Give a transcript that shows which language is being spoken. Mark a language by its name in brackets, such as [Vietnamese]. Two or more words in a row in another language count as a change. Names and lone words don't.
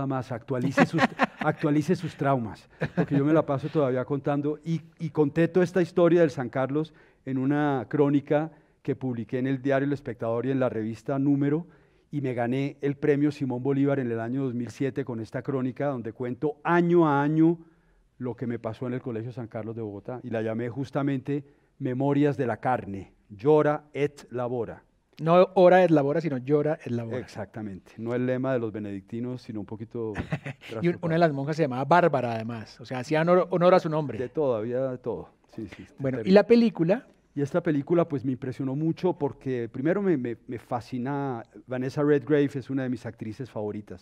[Spanish] más, actualice sus traumas, porque yo me la paso todavía contando, y conté toda esta historia del San Carlos en una crónica que publiqué en el diario El Espectador y en la revista Número, y me gané el premio Simón Bolívar en el año 2007 con esta crónica, donde cuento año a año lo que me pasó en el Colegio San Carlos de Bogotá, y la llamé justamente Memorias de la carne, llora et labora. No [Latin] ora et labora, [Spanish] sino [Latin] llora et labora. [Spanish] Exactamente, no el lema de los benedictinos, sino un poquito... Y una de las monjas se llamaba Bárbara, además, o sea, hacía honor a su nombre. De todo, había de todo. Sí, bueno, ¿y la película? Y esta película pues me impresionó mucho porque primero me fascina, Vanessa Redgrave es una de mis actrices favoritas.